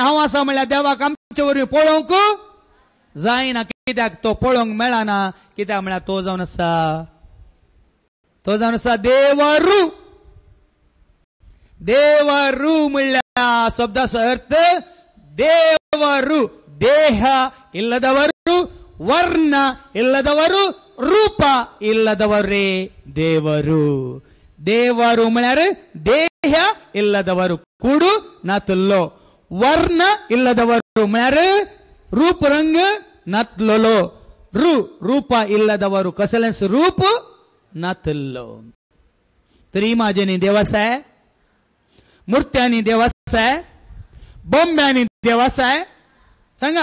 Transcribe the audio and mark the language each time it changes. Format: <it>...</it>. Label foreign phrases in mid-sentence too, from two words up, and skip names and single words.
<kok>हांव आसा म्हणल्यार देवाक आमचे वरवीं पळोवंक जायना. कित्याक तो पळोवंक मेळना. कित्याक म्हळ्यार तो जावन आसा देवरू. देवरू म्हणल्यार शब्दाचो अर्थ देवरू.</kok> <kn>ದೇಹ ಇಲ್ಲದವರು ವರ್ಣ ಇಲ್ಲದವರು ರೂಪ ಇಲ್ಲದವರೇ ದೇವರು.</kn> <kok>ದೇವರು म्हळ्यार</kok> <kn>ದೇಹ ಇಲ್ಲದವರು</kn> <kok>ಕೂಡು नातलो.</kok> <kn>ವರ್ಣ ಇಲ್ಲದವರು</kn> <kok>म्हळ्यार रूप रंग नातलो.</kok> <kn>ರೂಪ ಇಲ್ಲದವರು</kn> <kok>कसलेंच रूप नातलो. तरी माझ्यानी देवासाय मूर्त्यांनी देवासाय बोंब्यांनी देवासाय सांगा.</kok>